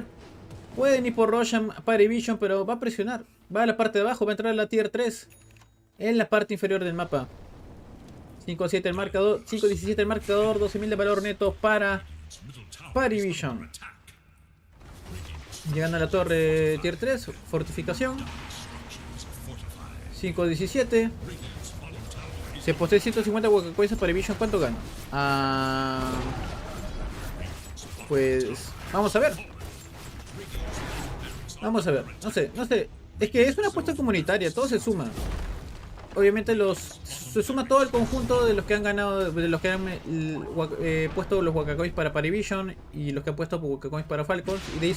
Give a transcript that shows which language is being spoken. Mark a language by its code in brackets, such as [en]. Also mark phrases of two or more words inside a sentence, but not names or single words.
[es] Pueden ir por Roshan, Parivision, pero va a presionar. Va a la parte de abajo, va a entrar a la tier 3. En la parte inferior del mapa. 5-7 el marcador, 5-17 el marcador, 12.000 de valor neto para Parivision. Llegando a la torre tier 3, fortificación. 5-17. Si aposté 150 Wakacoins a Parivision, ¿cuánto gano? Pues vamos a ver. Vamos a ver. No sé. Es que es una apuesta comunitaria. Todo se suma. Obviamente se suma todo el conjunto de los que han ganado, de los que han puesto los Wakacoins para Parivision y los que han puesto Wakacoins para Falcons.